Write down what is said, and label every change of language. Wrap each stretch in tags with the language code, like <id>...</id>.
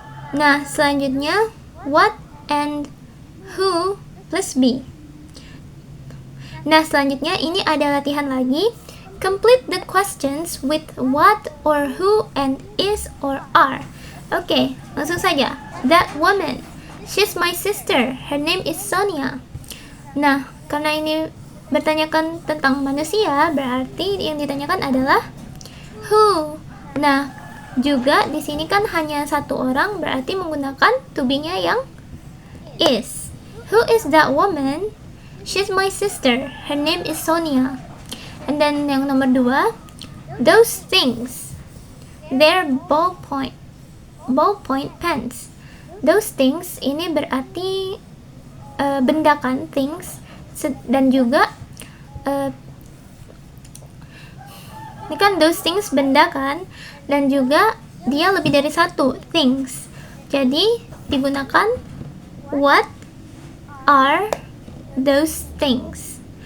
<id>Nah, selanjutnya</id> <en>what and who plus be.</en> <id>Nah, selanjutnya ini ada latihan lagi.</id> <en>Complete the questions with what or who and is or are.</en> <id>Oke, langsung saja.</id> <en>That woman, she's my sister. Her name is Sonia.</en> <id>Nah, karena ini bertanyakan tentang manusia, berarti yang ditanyakan adalah who. Nah, juga di sini kan hanya satu orang, berarti menggunakan to be-nya yang is.</id> <en>Who is that woman? She's my sister. Her name is Sonia. And then</en> <id>yang nomor 2,</id> <en>those things, they're ballpoint pens. Those things</en> <id>ini berarti benda kan, things, dan juga ini kan those things benda kan, dan juga dia lebih dari satu, things. Jadi digunakan</id> <en>what are those things.</en>